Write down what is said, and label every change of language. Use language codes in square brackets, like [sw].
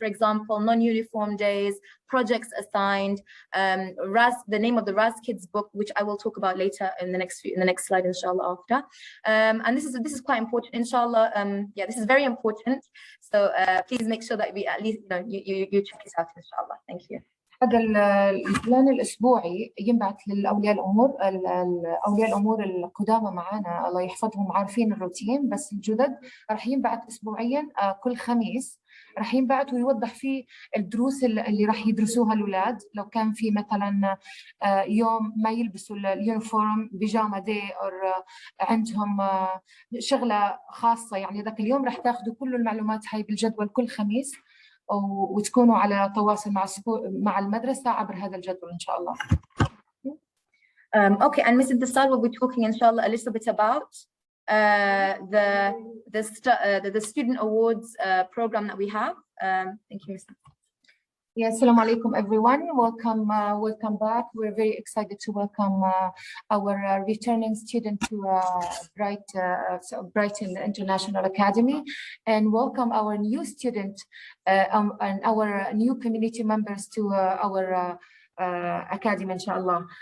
[en] For example, non-uniform days, projects assigned, the name of the Raz Kids book, which I will talk about later in the next slide, inshallah, after. And this is quite important, inshallah. This is very important. So please make sure that we at least you check it out, inshallah. Thank you. [ar] هذا البلان الأسبوعي ينبعث للأولياء الأمور. أولياء الأمور القدامى معنا الله يحفظهم عارفين الروتين، بس الجدد راح ينبعث أسبوعيا كل خميس، راح ينبعث ويوضح فيه الدروس اللي راح يدرسوها الأولاد. لو كان في مثلا يوم ما يلبسوا اليونيفورم، بيجاما دي، أو عندهم شغلة خاصة، يعني ذاك اليوم راح تاخذوا كل المعلومات هاي بالجدول كل خميس، وتكونوا على تواصل مع المدرسة عبر هذا الجدول إن شاء الله. [en] Okay, and Mrs. Desal will be talking, inshallah, a little bit about the student awards program that we have. Thank you, Mrs. Yes, assalamu alaikum everyone. Welcome back. We're very excited to welcome our returning student to Brighton International Academy, and welcome our new student and our new community members to our Academy, inshallah.